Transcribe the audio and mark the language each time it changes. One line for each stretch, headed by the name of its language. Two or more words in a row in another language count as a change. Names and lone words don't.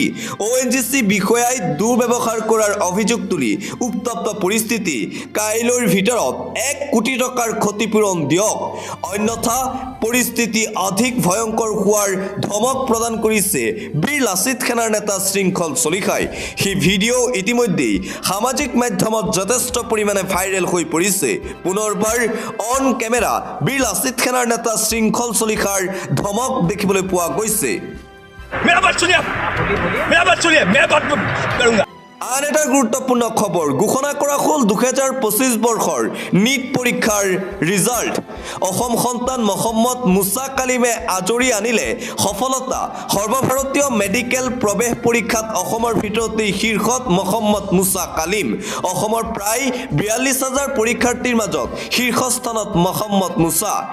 Assamese: ONGC বিষয়াই দুৰ্ব্যৱহাৰ কৰাৰ অভিযোগ তুলি উত্তপ্ত পৰিস্থিতি কাইলৈৰ ভিতৰত 1 কোটি টকাৰ ক্ষতিপূৰণ দিয়ক অন্যথা পৰিস্থিতি অধিক ভয়ংকৰ হোৱাৰ ধমক প্ৰদান কৰিছে বীৰ লাচিত খানাৰ নেতা শৃংখল চলিহাই সেই ভিডিঅ' ইতিমধ্যেই সামাজিক মাধ্যমত যথেষ্ট পৰিমাণে ভাইৰেল হৈ পৰিছে পুনৰবাৰ
English: on camera
Assamese: বীৰ লাচিত খানাৰ নেতা শৃংখল চলিহাৰ ধমক দেখিবলৈ পোৱা গৈছে
Hindi: मेरा बात सुनिए मैं बात करूंगा
Assamese: আন এটা গুৰুত্বপূৰ্ণ খবৰ ঘোষণা কৰা হ'ল 2025 বৰ্ষৰ নীট পৰীক্ষাৰ ৰিজাল্ট অসম সন্তান মহম্মদ মুছা কালিমে আজৰি আনিলে সফলতা সৰ্বভাৰতীয় মেডিকেল প্ৰৱেশ পৰীক্ষাত অসমৰ ভিতৰতে শীৰ্ষত মহম্মদ মুছা কালিম অসমৰ প্ৰায় 42000 পৰীক্ষাৰ্থীৰ মাজত শীৰ্ষস্থানত মহম্মদ মুছা